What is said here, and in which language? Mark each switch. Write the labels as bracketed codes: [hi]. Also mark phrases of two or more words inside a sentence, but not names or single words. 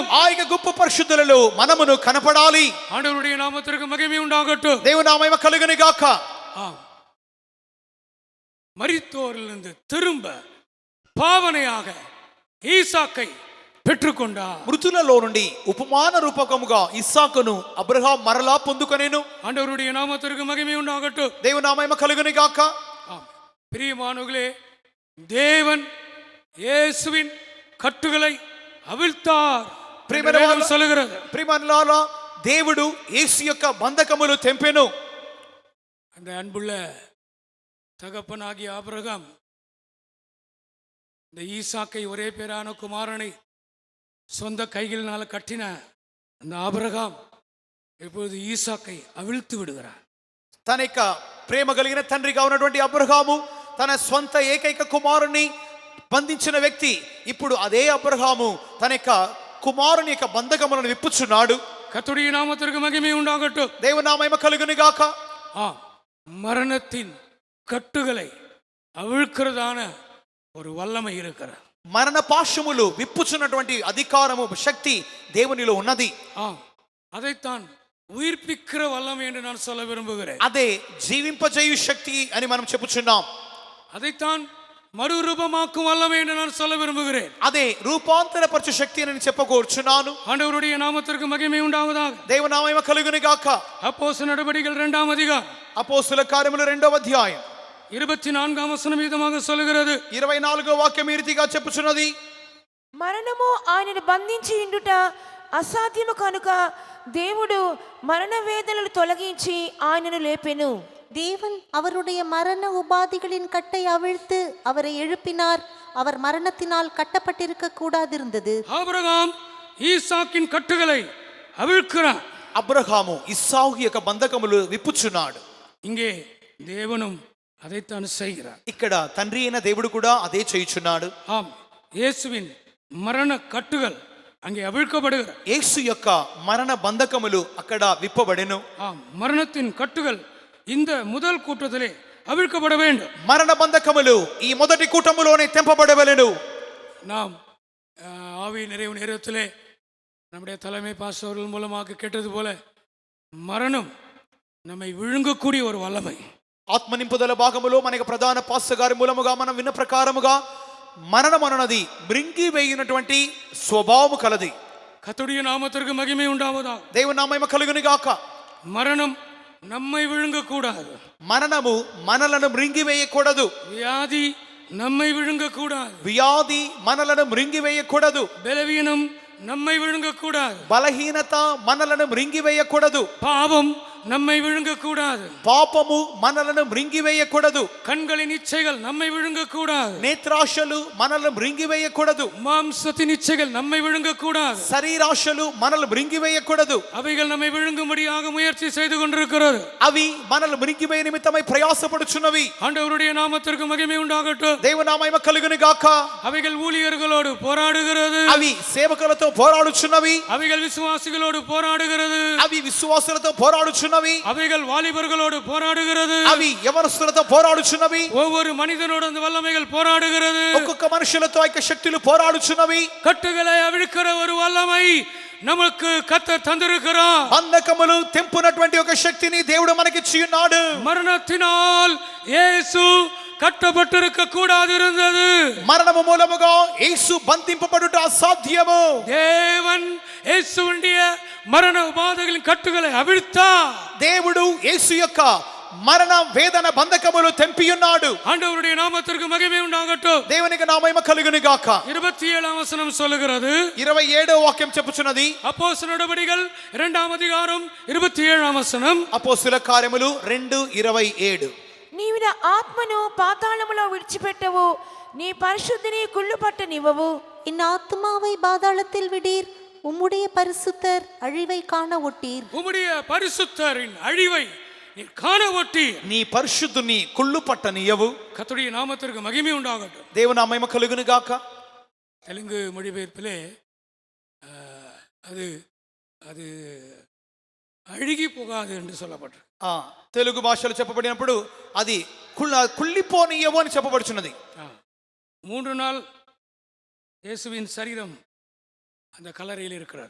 [te] ఆ యొక్క గుంపు పరిశుద్ధులలో మనమును కనపడాలి. [ta] ஆண்டவருடைய நாமத்திற்கு மகிமை உண்டாகட்டும். [te] దేవుని నామము కలుగును గాక. [ta] ஆம், மரித்தோரிலிருந்து திரும்ப பாவனையாக ஈசாக்கை பெற்றுக்கொண்டார். [te] మృతులలో నుండి ఉపమాన రూపకముగా ఇస్సాకును అబ్రహాం మరలా పొందుకొనెను. [ta] ஆண்டவருடைய நாமத்திற்கு மகிமை உண்டாகட்டும். [te] దేవుని నామము కలుగును గాక. [ta] ஆம், பிரியமானவர்களே, தேவன் இயேசுவின் கட்டுகளை அவிழ்த்தார் என்று வேதம் சொல்லுகிறது. [te] ప్రియమనులారా, దేవుడు యేసు యొక్క బంధకములు తెంపెను. [ta] அந்த அன்புள்ள தகப்பனாகிய ஆபிரகாம் இந்த ஈசாக்கை ஒரே பேரான குமாரனை சொந்த கைகளினால கட்டின அந்த ஆபிரகாம் இப்பொழுது ஈசாக்கை அவிழ்த்து விடுகிறார். [te] తన యొక్క ప్రేమ కలిగిన తండ్రిగా ఉన్నటువంటి అబ్రహాము తన స్వంత ఏకైక కుమారుని బంధించిన వ్యక్తి ఇప్పుడు అదే అబ్రహాము తన యొక్క కుమారుని యొక్క బంధకములను విప్పుచున్నాడు. [ta] கர்த்தருடைய நாமத்திற்கு மகிமை உண்டாகட்டும். [te] దేవుని మహిమ కలుగును గాక. [ta] மரணத்தின் கட்டுகளை அவிழ்க்கிறதான ஒரு வல்லமை இருக்கிறது. [te] మరణ పాశములు విప్పుచున్నటువంటి అధికారము శక్తి దేవునిలో ఉన్నది. [ta] அதைத்தான் உயிர்ப்பிக்கிற வல்லமை என்று நான் சொல்ல விரும்புகிறேன். [te] అదే జీవింపజేయు శక్తి అని మనం చెప్పుచున్నాం. [ta] அதைத்தான் மறுரூபமாக்கும் வல்லமை என்று நான் சொல்ல விரும்புகிறேன். [te] అదే రూపాంతరపరచు శక్తి అని చెప్పకోరుచున్నాను. [ta] ஆண்டவருடைய நாமத்திற்கு மகிமை உண்டாவதாக. [te] దేవుని మహిమ కలుగును గాక. [ta] அப்போஸ்தலர் நடபடிகள் 2ஆம் அதிகாரம் [te] అపోస్తుల కార్యములు 2వ అధ్యాయం [ta] 24ஆம் வசனம் விதமாக சொல்லுகிறது. [te] 24వ వాక్యం ఈ రీతిగా చెప్పుచున్నది. మరణము ఆయనను బంధించి ఉండుట అసాధ్యము కనుక దేవుడు మరణ వేదనలు తొలగించి ఆయనను లేపెను. [ta] தேவன் அவருடைய மரண உபாதிகளின் கட்டை அவிழ்த்து அவரை எழுப்பினார். அவர் மரணத்தினால் கட்டப்பட்டிருக்க கூடாதிருந்தது. ஆபிரகாம் ஈசாக்கின் கட்டுகளை அவிழ்க்கிறார். [te] అబ్రహాము ఇస్సాకు యొక్క బంధకములు విప్పుచున్నాడు. [ta] இங்கே தேவனும் அதைத்தான் செய்கிறார். [te] ఇక్కడ తండ్రి అయిన దేవుడు కూడా అదే చేయుచున్నాడు. [ta] ஆம், இயேசுவின் மரண கட்டுகள் அங்கே அவிழ்க்கப்படுகிறது. [te] యేసు యొక్క మరణ బంధకములు అక్కడ విప్పబడెను. [ta] ஆம், மரணத்தின் கட்டுகள் இந்த முதல் கூட்டத்திலே அவிழ்க்கப்பட வேண்டும். [te] మరణ బంధకములు ఈ మొదటి కూటములోనే తెంపబడవలెను. [ta] நாம் ஆவி நிறைவு நேரத்திலே நம்முடைய தலைமை பாஸ்டர்கள் மூலமாக கேட்டது போல மரணம் நம்மை விழுங்கக்கூடிய ஒரு வல்லமை. [te] ఆత్మ నింపుదల భాగములో మనకి ప్రధాన పాస్టర్ గారి మూలముగా మనం విన్న ప్రకారముగా మరణం అన్నది మృంగి వేయినటువంటి స్వభావము కలది. [ta] கர்த்தருடைய நாமத்திற்கு மகிமை உண்டாவதாக. [te] దేవుని మహిమ కలుగును గాక. [ta] மரணம் நம்மை விழுங்கக்கூடாது. [te] మరణము మనలను మృంగి వేయకూడదు. [ta] வியாதி நம்மை விழுங்கக்கூடாது. [te] వ్యాధి మనలను మృంగి వేయకూడదు. [ta] பலவீனம் நம்மை விழுங்கக்கூடாது. [te] బలహీనత మనలను మృంగి వేయకూడదు. [ta] பாவம் நம்மை விழுங்கக்கூடாது. [te] పాపము మనలను మృంగి వేయకూడదు. [ta] கண்களின் இச்சைகள் நம்மை விழுங்கக்கூடாது. [te] నేత్రాశలు మనలను మృంగి వేయకూడదు. [ta] மாம்சத்தின் இச்சைகள் நம்மை விழுங்கக்கூடாது. [te] శరీరాశలు మనల్ని మృంగి వేయకూడదు. [ta] அவைகள் நம்மை விழுங்கும்படியாக முயற்சி செய்து கொண்டிருக்கிறது. [te] అవి మనల్ని మృంగివేయ నిమిత్తమై ప్రయాసపడుచున్నవి. [ta] ஆண்டவருடைய நாமத்திற்கு மகிமை உண்டாகட்டும். [te] దేవుని మహిమ కలుగును గాక. [ta] அவைகள் ஊழியர்களோடு போராடுகிறது. [te] అవి సేవకులతో పోరాడుచున్నవి. [ta] அவைகள் விசுவாசிகளோடு போராடுகிறது. [te] అవి విశ్వాసులతో పోరాడుచున్నవి. [ta] அவைகள் வாலிபர்களோடு போராடுகிறது. [te] అవి యవనస్తులతో పోరాడుచున్నవి. [ta] ஒவ்வொரு மனிதனோடு அந்த வல்லமைகள் போராடுகிறது. [te] ఒక్కొక్క మనుషులతో ఆ శక్తులు పోరాడుచున్నవి. [ta] கட்டுகளை அவிழ்க்கிற ஒரு வல்லமை நமக்கு கர்த்தர் தந்திருக்கிறார். [te] బంధకములు తెంపునటువంటి ఒక శక్తిని దేవుడు మనకిచ్చి ఉన్నాడు. [ta] மரணத்தினால் இயேசு கட்டப்பட்டிருக்க கூடாது இருந்தது. [te] మరణము మూలముగా యేసు బంధింపబడుట అసాధ్యము. [ta] தேவன் இயேசுவுடைய மரண உபாதைகளின் கட்டுகளை அவிழ்த்தார். [te] దేవుడు యేసు యొక్క మరణ వేదన బంధకములు తెంపి ఉన్నాడు. [ta] ஆண்டவருடைய நாமத்திற்கு மகிமை உண்டாகட்டும். [te] దేవునికి నా మహిమ కలుగును గాక. [ta] 27ஆம் வசனம் சொல்லுகிறது. [te] 27వ వాక్యం చెప్పుచున్నది. [ta] அப்போஸ்தலர் நடபடிகள் 2ஆம் அதிகாரம் 27ஆம் வசனம். [te] అపోస్తుల కార్యములు 2:27. నీవు నా ఆత్మను పాతాళములో విడిచిపెట్టవు, నీ పరిశుద్ధిని కుళ్ళుపట్టనివ్వవు. [ta] என் ஆத்மாவை பாதாளத்தில் விடீர், உம்முடைய பரிசுத்தர் அழிவை காண ஒட்டீர். உம்முடைய பரிசுத்தரின் அழிவை நீர் காண ஒட்டீர். [te] నీ పరిశుద్ధుని కుళ్ళు పట్టనియవు. [ta] கர்த்தருடைய நாமத்திற்கு மகிமை உண்டாகட்டும். [te] దేవుని మహిమ కలుగును గాక. [ta] தெலுங்கு மொழிபெயர்ப்பிலே அது அது அழுகி போகாது என்று சொல்லப்பட்டிருக்கு. [te] తెలుగు భాషలో చెప్పబడినప్పుడు అది కుళ్ళిపోనియవు అని చెప్పబడుచున్నది. [ta] 3 நாள் இயேசுவின் சரீரம் அந்த கல்லறையில் இருக்கிறார்.